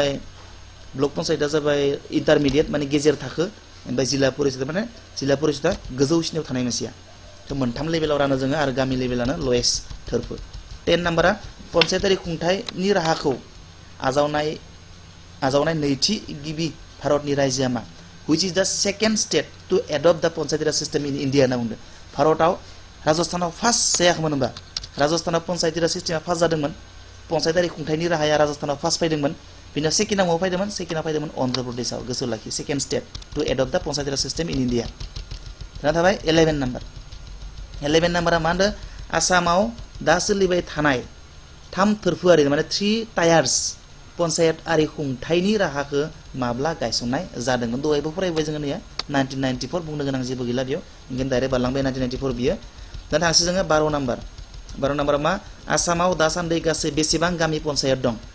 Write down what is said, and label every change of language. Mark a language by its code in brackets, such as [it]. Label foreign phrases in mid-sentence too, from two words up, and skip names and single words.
[brx] जाबाय इन्टारमिडियेट माने गेजेर थाखो ओमफ्राय जिल्ला परिषदा गोजौसिनाव थानाय मोनसेया थ' मोनथाम लेभेलाव रानो जोङो आरो गामि लेभेलानो लयेस्ट थोरफो 10 नाम्बारा पन्चायतारि खुंथायनि राहाखौ आजावनाय नैथि गिबि भारतनि रायजोआ [en] मा which is the second state to adopt the पन्चायती system in India [brx] होनना बुंदों भारतआव राजस्थानाव फार्स्ट जायाखैमोन होनबा राजस्थानाव पन्चायती सिस्टेमा फार्स्ट जादोंमोन पन्चायतारि खुंथायनि राहाया राजस्थानाव फार्स्ट फैदोंमोन बिनाव सेकेन्डआव फैदोंमोन अन्ध्र प्रदेशआव गोसो लाखि [en] second state to adopt the Panchayati system in India [brx] दाना थाबाय 11 नाम्बारा मा होनदों आसामाव दा सोलिबाय थानाय 3 थोरफोआरि माने 3 टायार्स पन्चायतारि खुंथायनि राहाखौ माब्ला गायसननाय जादोंमोन दहायबो फरायबाय जोङो नैया 1994 बुंनो गोनां जेबो गैला बेयाव ओंखायनो डाइरेक्ट बारलांबाय 1994 बियो दा थांसै जोङो 12 नाम्बारा मा आसामाव दासान्दि गासै बेसेबां गामि पन्चायत दं